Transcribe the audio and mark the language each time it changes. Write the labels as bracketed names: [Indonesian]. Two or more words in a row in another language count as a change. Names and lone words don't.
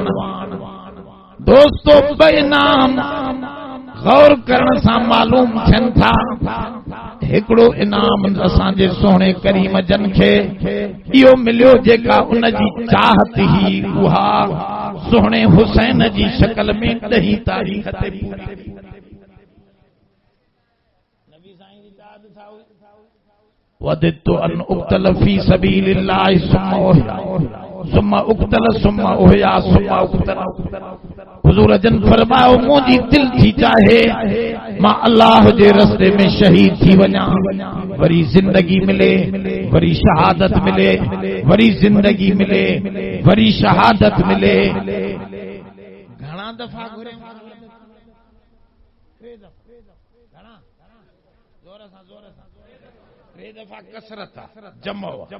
[Sindhi] दोस्तों बे इनाम गौर करण सां मालूम थियनि था। हिकिड़ो इनाम असांजे सोणे करीम जन खे इहो मिलियो जेका उनजी चाहत ही उहा सोणे हुसैन जी शक्ल में 10 तारीख़ ते पूरी। [Arabic] وددت أن أقتل في سبيل الله ثم أقتل ثم أحيا ثم أقتل सुम्मा उहया सुम्मा उक्तल। [Sindhi] हुजूर जन फरमायो मुंहिंजी दिल थी चाहे मां अल्लाह जे रस्ते में शहीद थी वञा, वरी जिंदगी मिले, वरी शहादत मिले, वरी जिंदगी मिले, वरी शहादत मिले। घणा दफ़ा घुरे दफ़ा कसरत जमो।